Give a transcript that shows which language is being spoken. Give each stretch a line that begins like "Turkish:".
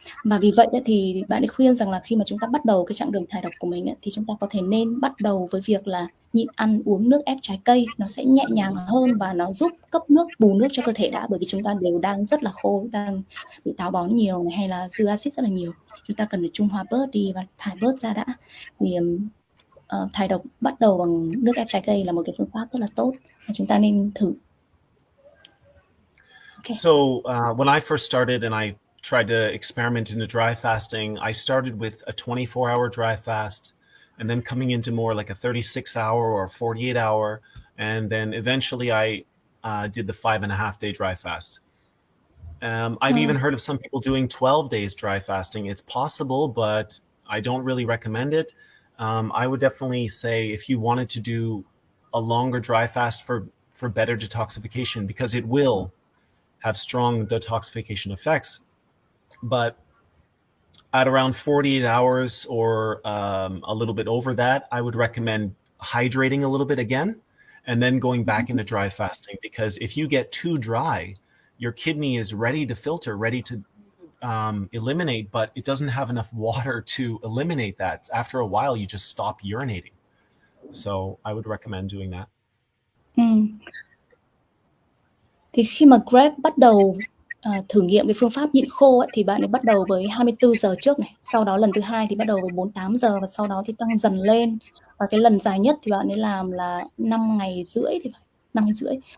Vietnamese: Và vì vậy thì bạn ấy khuyên rằng là khi mà chúng ta bắt đầu cái chặng đường thải độc của mình thì chúng ta có thể nên bắt đầu với việc là nhịn ăn uống nước ép trái cây, nó sẽ nhẹ nhàng hơn và nó giúp cấp nước, bù nước cho cơ thể đã, bởi vì chúng ta đều đang rất là khô, đang bị táo bón nhiều này, hay là dư axit rất là nhiều, chúng ta cần phải trung hòa bớt đi và thải bớt ra đã. Thì thải độc bắt đầu bằng nước ép trái cây là một cái phương pháp rất là tốt và chúng ta nên thử.
English: Okay. So when I first started and I tried to experiment into dry fasting, I started with a 24-hour dry fast, and then coming into more like a 36-hour or 48-hour, and then eventually I did the 5.5-day dry fast. I've even heard of some people doing 12 days dry fasting. It's possible, but I don't really recommend it. I would definitely say if you wanted to do a longer dry fast for better detoxification, because it will have strong detoxification effects, but at around 48 hours or a little bit over that, I would recommend hydrating a little bit again and then going back into dry fasting, because if you get too dry, your kidney is ready to filter, ready to eliminate, but it doesn't have enough water to eliminate that. After a while, you just stop urinating. So I would recommend doing that.
Vietnamese: Thì khi mà Greg bắt đầu thử nghiệm cái phương pháp nhịn khô thì bạn ấy bắt đầu với 24 giờ trước này, sau đó lần thứ hai thì bắt đầu với 48 giờ, và sau đó thì tăng dần lên, và cái lần dài nhất thì bạn ấy làm là 5 ngày rưỡi thì phải, 5 ngày rưỡi.